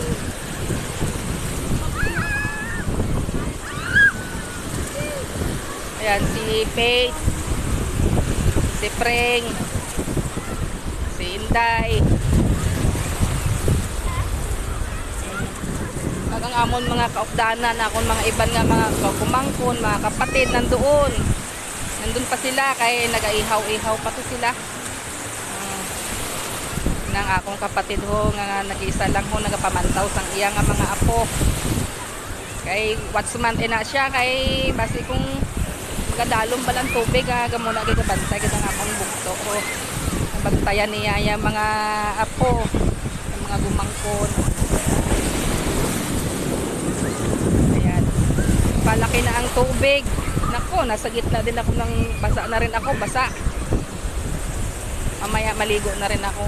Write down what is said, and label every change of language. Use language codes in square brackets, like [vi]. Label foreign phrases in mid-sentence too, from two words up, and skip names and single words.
[tl] Ayan si Faith, si Preng, si Inday. [hil] Ang amon mga kaupdanan, akong mga iban nga mga kumangkon, [tl] mga kapatid nandoon. Nandun pa sila [hil] kay nagaihaw-ihaw pa to sila. Nang akong kapatid ho nga nag-isa lang ho nagapamantaw sang iya nga mga apo. Kay watchman ina siya kay basi kung magadalom balang tubig gamo na gid bantay gid ang akong bugto ko. [tl] Bantayan niya yung mga apo, yung mga gumangkon. Ayan. Palaki na ang tubig. Nako, nasa gitna din ako ng basa na rin ako, basa. Mamaya maligo na rin ako.